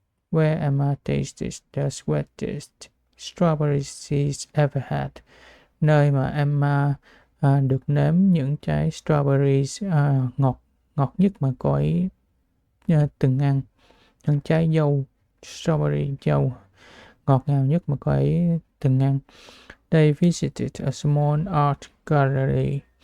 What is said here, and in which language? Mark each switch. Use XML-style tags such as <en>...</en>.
<en>Where Emma tasted the sweetest strawberries she's ever had.</en> <vi>Nơi mà Emma được nếm những trái strawberries ngọt nhất mà cô ấy từng ăn. Những trái dâu, strawberry dâu ngọt ngào nhất mà cô ấy từng ăn.</vi> <en>They visited a small art gallery.</en>